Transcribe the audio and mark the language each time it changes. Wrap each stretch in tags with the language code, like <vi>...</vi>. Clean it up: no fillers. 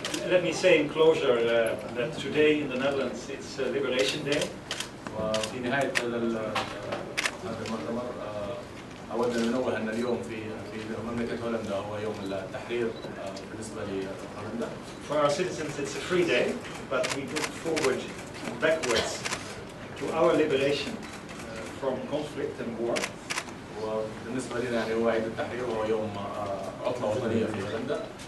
<en>Let me say in closure that today in the Netherlands it's Liberation Day.</en> <ar>وفي نهاية هذا المؤتمر أود أن أنوه أن اليوم في مملكة هولندا هو يوم التحرير بالنسبة لهولندا.</ar> <en>For our citizens it's a free day, but we look forward backwards to our liberation from conflict and war.</en> <ar>وبالنسبة لنا يعني هو عيد التحرير وهو يوم عطلة وطنية في هولندا.</ar>